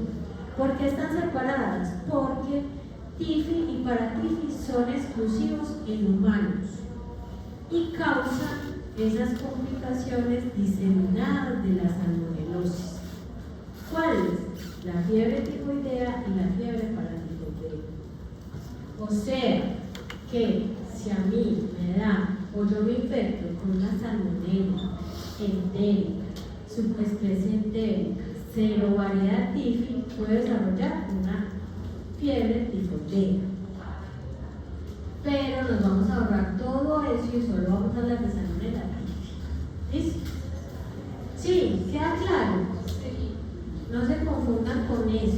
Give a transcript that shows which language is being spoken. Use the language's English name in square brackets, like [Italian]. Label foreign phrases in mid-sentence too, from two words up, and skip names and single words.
[Spanish] ¿Por qué están separadas? Porque tifi y paratífi son exclusivos en humanos y causan esas complicaciones diseminadas de la salmonelosis. ¿Cuáles? La fiebre tifoidea y la fiebre paratifoidea. O sea, que si a mí me da o yo me infecto con una salmonella entérica, subespecie entérica, serovariedad tifi, puedo desarrollar una fiebre tifoidea. Pero nos vamos a ahorrar todo eso y solo vamos a hablar de salmonella tifi. ¿Listo? Sí, ¿queda claro? No se confundan con eso.